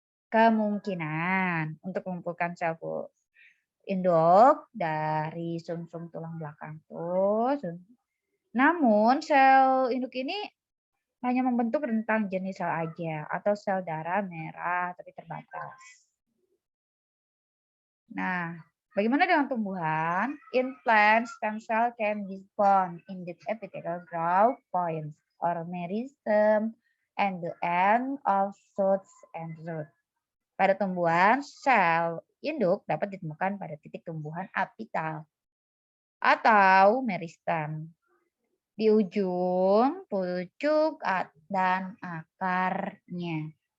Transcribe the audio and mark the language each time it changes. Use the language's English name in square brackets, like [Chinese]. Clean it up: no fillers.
[Indonesian] Kemungkinan untuk mengumpulkan sel induk dari sumsum tulang belakang tuh. Namun sel induk ini hanya membentuk rentang jenis sel aja atau sel darah merah tapi terbatas. Nah, bagaimana dengan tumbuhan? [English] In plants, stem cell can be found in the epithelial growth points or meristem and the end of shoots and roots. [Indonesian] Pada tumbuhan, sel induk dapat ditemukan pada titik tumbuhan apital atau meristem di ujung, pucuk, dan akarnya.